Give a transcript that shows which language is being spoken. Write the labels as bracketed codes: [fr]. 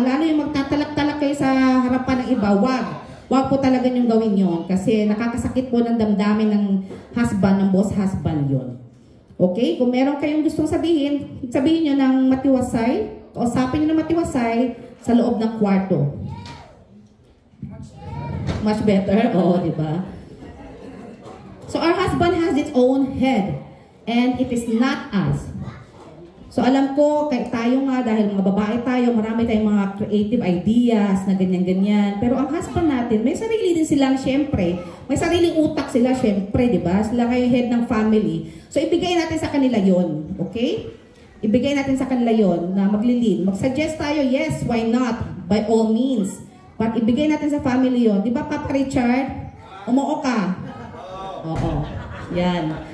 [tl] Lalo yung magtatalak-talak kayo sa harapan ng iba, Huwag po talaga nyo gawin yon kasi nakakasakit po ng damdamin ng husband, ng boss husband yon. Okay? Kung meron kayong gustong sabihin nyo ng matiwasay, kausapin nyo ng matiwasay sa loob ng kwarto. [en] Much better? [tl] Oo, di ba? [en] So our husband has its own head and it is not us. [tl] So alam ko, tayo nga, dahil mga babae tayo, marami tayong mga creative ideas na ganyan-ganyan. Pero ang husband natin, may sarili din silang syempre. May sariling utak sila syempre, di ba? Sila kayo head ng family. So ibigay natin sa kanila yon, okay? Ibigay natin sa kanila yon na maglilin. Mag-suggest tayo, [en] yes, why not? By all means. [tl] But ibigay natin sa family yon. Di ba, Papa Richard? Umuo ka. Oo. Yan.